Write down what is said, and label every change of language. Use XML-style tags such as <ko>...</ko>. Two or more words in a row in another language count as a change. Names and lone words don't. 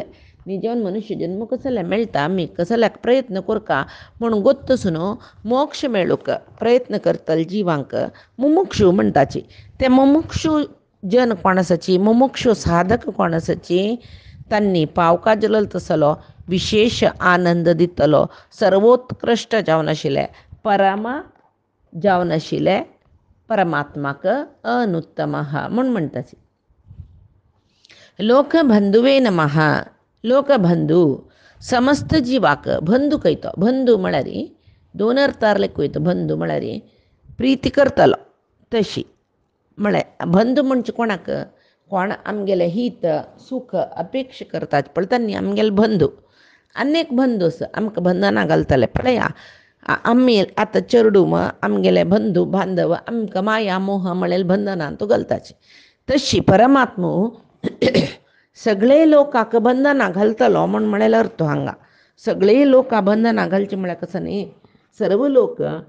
<kok>न्ही जेवन मनुश्य जन्म कसले मेळटा आमी कसल्याक प्रयत्न करका म्हणून गोत्तसून मोक्ष मेळूंक प्रयत्न करतले जिवांक मुमुक्षू म्हणटाची ते मुमुक्षू जन कोण आसाची मुमुक्षू साधक कोण आसाची तांणी पावका जल्लो तसलो विशेष आनंद दितलो सर्वोत्कृश्ट जावन आशिल्ले परमा जावन आशिल्ले परमात्माक अनुत्तमः म्हूण म्हणटाची</kok> <sa>लोकबंधुवे नमः</sa> <kok>लोकबंधू समस्त जिवाक बंधू खंयतो बंधू म्हळ्यार दोन अर्थार वयता बंधू म्हळ्यार प्रीती करतलो तशी म्हळ्यार बंधू म्हणचे कोणाक कोण आमगेले हित सुख अपेक्षा करतात पळय तांणी आमगेले बंधू अनेक बंधू आसा आमकां बंधनां घालतले पळया आमी आतां चेडूं आमगेले बंधू बांधव आमकां माया मोह म्हळ्यार बंधनां तो घालताचे तशी परमात्मो सगळे लोकांक बंधनां घालतलो म्हळ्यार अर्थ हांगा सगळे लोकां बंधनां घालचे म्हळ्यार कसं न्ही सर्व लोक</kok>